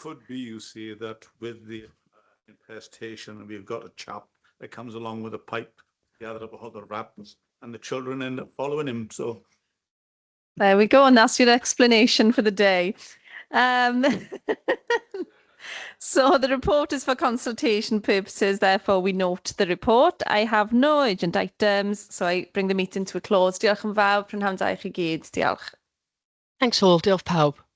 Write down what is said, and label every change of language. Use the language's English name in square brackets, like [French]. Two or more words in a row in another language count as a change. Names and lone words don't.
[English] Could be, you see, that with the infestation, we've got a chap that comes along with a pipe, gather up all the rats, and the children end up following him. So There we go, and that's your explanation for the day. So the report is for consultation purposes, therefore we note the report. I have no urgent items, so I bring the meeting to a close. [Welsh] Diolch yn fawr, prynhawn da i chi gyd. Diolch. [English] Thanks all. [Welsh] Diolch pawb.